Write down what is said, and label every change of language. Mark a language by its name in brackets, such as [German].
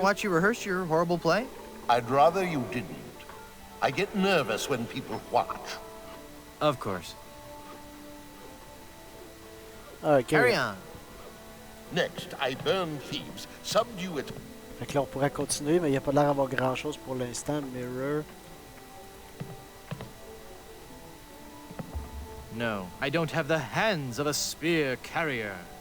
[English] watch you rehearse your horrible play? I'd rather you didn't. I get nervous when people watch. Of course. Alright, Carry on. Next, I burn thieves, subdue it. [French] Fait que là, on pourrait continuer, mais il n'y a pas l'air d'avoir grand chose pour l'instant. [English] Mirror. No, I don't have the hands of a spear carrier.